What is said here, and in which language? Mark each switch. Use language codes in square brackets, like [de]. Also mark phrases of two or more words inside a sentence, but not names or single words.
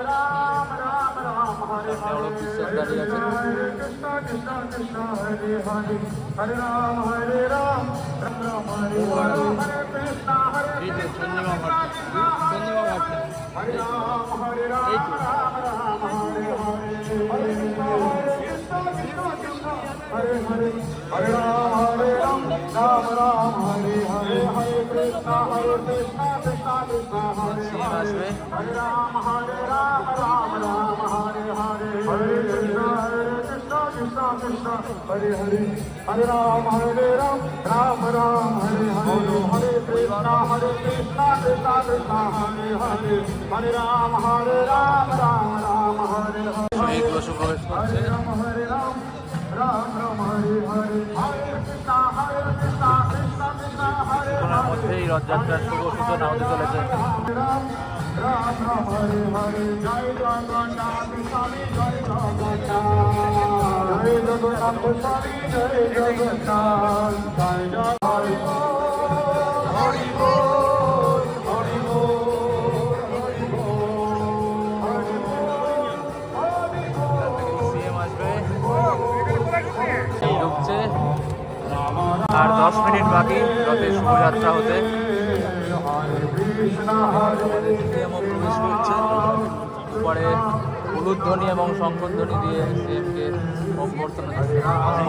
[bn] বিশ্বাস দাঁড়িয়ে আছে। এই যে চন্দ্রিমা ভাট, এই তো [sa] Hare Hare, Hare Ram, Ram Ram, Hare Hare, Hare Krishna, Krishna Krishna, Hare Hare, Hare Ram, Ram Ram, Hare Hare, Hare Krishna, Krishna Krishna, Hare Hare, Hare Ram, Ram Ram, Hare Hare, Hare Krishna, Krishna Krishna, Hare Hare, Hare Ram, Ram Ram, Hare Hare. [bn] মেঘগুলো প্রবেশ করছে। [sa] Hare Ram, Ram Ram, Hare Hare, Hare Krishna, Krishna Krishna, Hare [bn] কিছুক্ষণের মধ্যেই রথযাত্রার শুভ সূচনা হতে চলেছে। [sa] Ram, Ram Ram, Hare Hare, Jai Jagannath Swami, Jai Jagannath, Jai Jagannath Swami, Jai Jagannath, Jai Jagannath. Hari Bol, Hari Bol, Hari Bol, Hari Bol. [bn] সিএম আসবে, এই ঢুকছে, আর 10 মিনিট বাকি রথের শুভযাত্রা হতে। সিএমও প্রবেশ করছে, পরে উলুধ্বনি এবং শঙ্খধ্বনি দিয়ে সিএমকে অভ্যর্থনা দিচ্ছে।